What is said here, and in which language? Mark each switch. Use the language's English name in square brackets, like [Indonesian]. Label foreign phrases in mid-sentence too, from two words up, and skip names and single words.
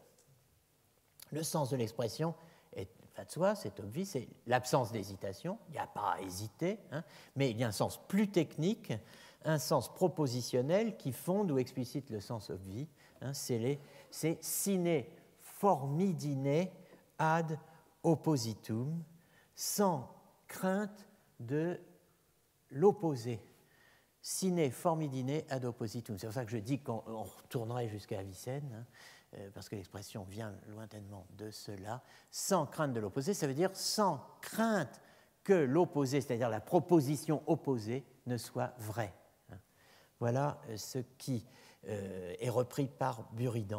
[French] Le sens de l'expression est va de soi, c'est obvious, c'est l'absence d'hésitation, il n'y a pas à hésiter, mais il y a un sens plus technique, un sens propositionnel qui fonde ou explicite le sens obvi, c'est [Latin] sine formidine ad oppositum, [French] sans crainte de l'opposé. [Latin] Sine formidine ad oppositum. [French] C'est pour ça que je dis qu'on retournerait jusqu'à Avicenne, parce que l'expression vient lointainement de cela. Sans crainte de l'opposé, ça veut dire sans crainte que l'opposé, c'est-à-dire la proposition opposée, ne soit vraie. Voilà ce qui est repris par Buridan.